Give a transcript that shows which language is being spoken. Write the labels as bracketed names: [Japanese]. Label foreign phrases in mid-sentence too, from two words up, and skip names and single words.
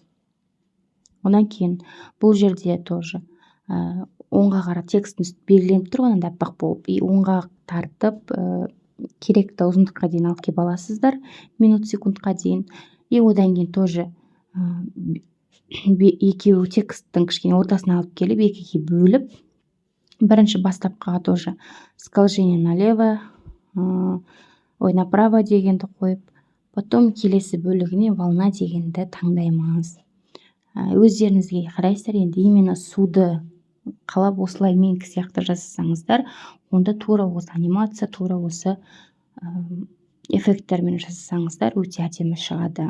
[Kazakh] Одан кейін бұл жерде тоже оңға қарап текстің үсті белгіленіп тұр ғой, аппақ болып, и оңға тартып керекті ұзындыққа дейін алып келіп аласыздар, минут секундқа дейін. И одан кейін тоже екеуі тексттің кішкене ортасына алып келіп, екіге бөліп, бірінші бастапқыға тоже [Russian] скольжение налево, направо [Kazakh] дегенді қойып, потом келесі бөлігіне волна дегенді таңдаймыз. Өздеріңізге қарайсыздар, енді именно суды қалап осылай менікі сияқты жасасаңыздар, онда тура осы анимация, тура осы эффекттермен жасасаңыздар, өте әдемі шығады.